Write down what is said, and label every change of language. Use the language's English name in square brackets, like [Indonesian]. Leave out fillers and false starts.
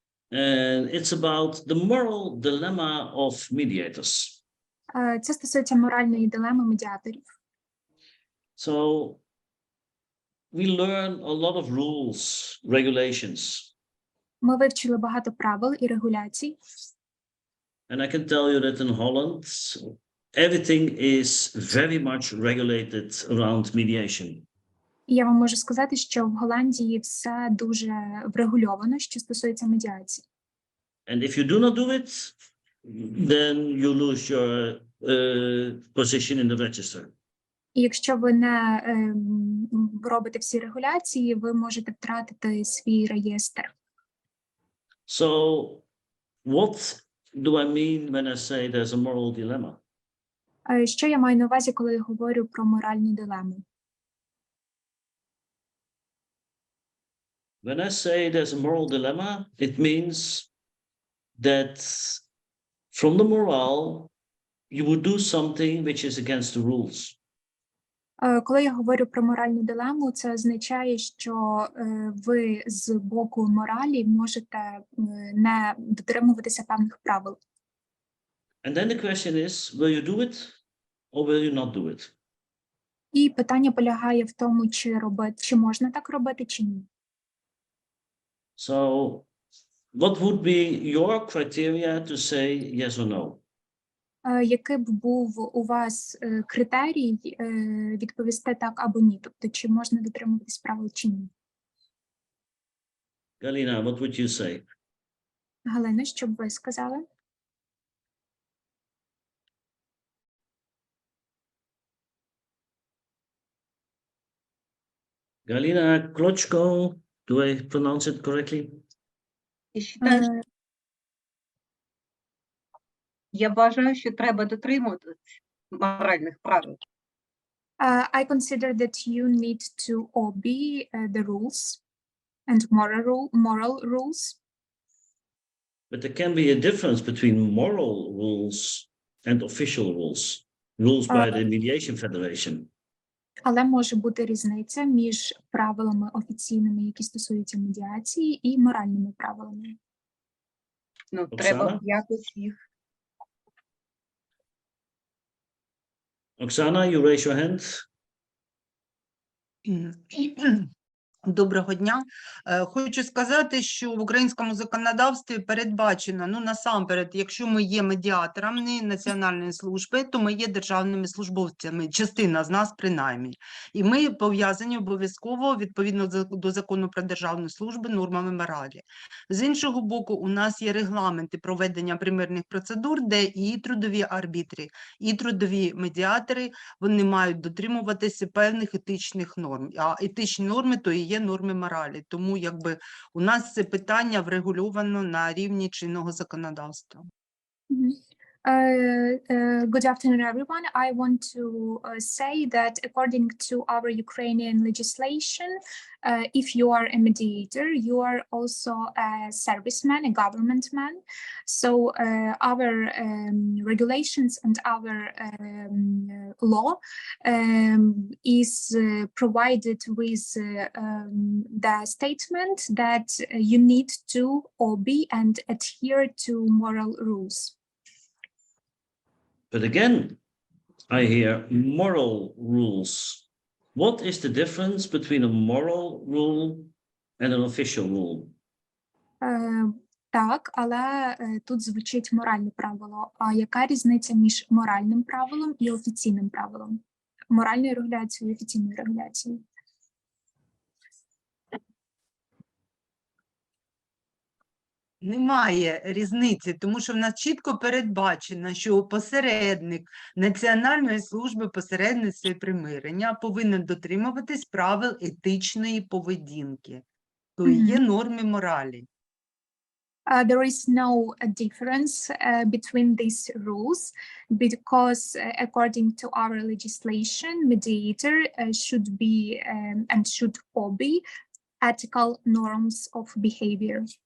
[English] And it's about the moral dilemma of mediators. [Ukrainian] Це стосується моральної дилеми медіаторів. [English] So we learn a lot of rules, regulations. [Ukrainian] Ми вивчили багато правил і регуляцій. [English] And I can tell you that in Holland, everything is very much regulated around mediation. [Ukrainian] І я вам можу сказати, що в Голландії все дуже врегульовано, що стосується медіації. [English] And if you do not do it, then you lose your position in the register. [Ukrainian] І якщо ви не робите всі регуляції, ви можете втратити свій реєстр. [English] So what do I mean when I say there's a moral dilemma? [Ukrainian] Що я маю на увазі, коли я говорю про моральну дилему? [English] When I say there's a moral dilemma, it means that from the morale, you would do something which is against the rules. [Ukrainian] Коли я говорю про моральну дилему, це означає, що ви з боку моралі можете не дотримуватися певних правил. [English] And then the question is, will you do it or will you not do it? [Ukrainian] І питання полягає в тому, чи можна так робити, чи ні. [English] So what would be your criteria to say yes or no? [Ukrainian] Який б був у вас критерій відповісти так або ні? Тобто, чи можна дотримуватись правил, чи ні? [English] Galina, what would you say? [Ukrainian] Галина, що б ви сказали? [English] Galina Klochko, do I pronounce it correctly? [Ukrainian] Я вважаю, що треба дотримуватися моральних правил. [English] I consider that you need to obey the rules and moral rules. But there can be a difference between moral rules and official rules, rules by the Mediation Federation. [Ukrainian] Але може бути різниця між правилами офіційними, які стосуються медіації, і моральними правилами. Ну, треба якось їх. [English] Oksana, you raise your hand. [Ukrainian] Доброго дня. Хочу сказати, що в українському законодавстві передбачено, насамперед, якщо ми є медіаторами національної служби, то ми є державними службовцями, частина з нас принаймні. І ми пов'язані обов'язково, відповідно до закону про державну службу, нормами моралі. З іншого боку, у нас є регламенти проведення примирних процедур, де і трудові арбітри, і трудові медіатори, вони мають дотримуватися певних етичних норм. А етичні норми – то і є норми моралі. Тому у нас це питання врегульовано на рівні чинного законодавства. [English] Good afternoon, everyone. I want to say that according to our Ukrainian legislation, if you are a mediator, you are also a serviceman, a government man. So our regulations and our law is provided with the statement that you need to obey and adhere to moral rules. But again, I hear moral rules. What is the difference between a moral rule and an official rule? [Ukrainian] Так, але тут звучить моральне правило. А яка різниця між моральним правилом і офіційним правилом? Моральною регуляцією і офіційною регуляцією. Немає різниці, тому що в нас чітко передбачено, що посередник Національної служби посередництва і примирення повинен дотримуватись правил етичної поведінки, то є норми моралі. [English] There is no difference between these rules because according to our legislation, mediator should be and should obey ethical norms of behavior.